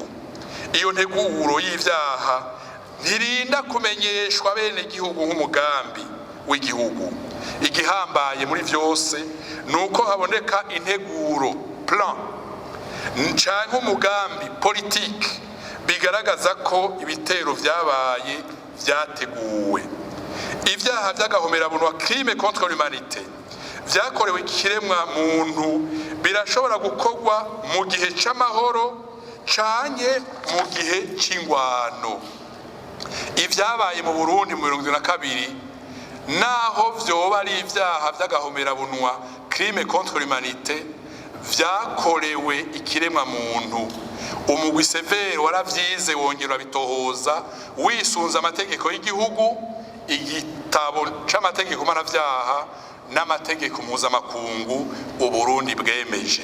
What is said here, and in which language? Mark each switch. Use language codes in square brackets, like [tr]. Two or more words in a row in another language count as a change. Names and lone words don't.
[rn] Iyo nteguro y'ivyaha ntirinda kumenyeshwa bene igihugu nk'umugambi w'igihugu. Igihambaye muri vyose nuko haboneka integuro plan canke umugambi politique bigaragaza ko ibitero vyabaye vyateguwe. Ivyaha vy'agahomerabunwa [fr] crime contre l'humanité [rn] vyakorewe ikiremwa muntu birashobora gukorwa mu gihe c'amahoro canke mu gihe c'ingwano. Ivyabaye mu Burundi mu 2022 naho vyoba ari ivyaha vy'agahomerabunwa [fr] crime contre l'humanité [rn] vyakorewe ikiremwa muntu, umugwi severe waravyize wongera bitohoza wisunza amategeko y'igihugu, igitabo c'amategeko mpanavyaha n'amategeko mpuzamakungu Uburundi bwemeje.